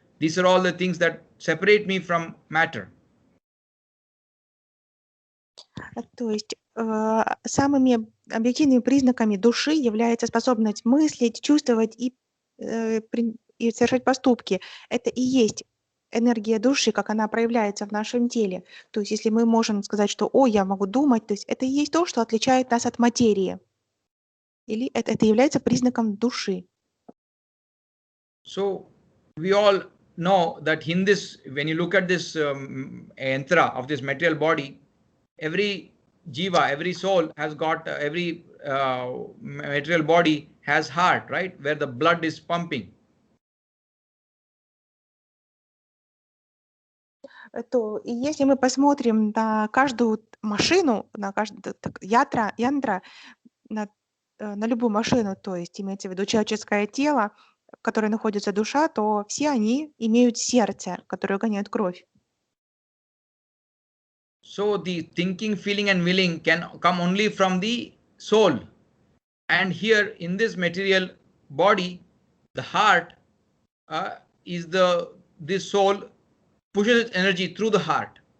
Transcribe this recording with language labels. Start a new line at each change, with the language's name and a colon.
English: These are all the things that separate me from matter.
Russian: То есть самыми объективными признаками души является способность мыслить, чувствовать и совершать поступки. Это и есть энергия души, как она проявляется в нашем теле. То есть если мы можем сказать, что я могу думать, то есть это и есть то, что отличает нас от материи. Или это является признаком души.
English: So we all know that in this, when you look at this yantra of this material body, every jiva, every soul has got, every material body has heart, right? Where the blood is pumping.
Russian: то и если мы посмотрим на каждую машину, на каждую янтра, на любую машину, то есть имеется в виду человеческое тело, в которой находится душа, то все они имеют сердце, которое гоняет кровь.
English: So the thinking, feeling, and willing can come only from the soul. And here in this material body, the heart is this soul pushes its energy through the heart.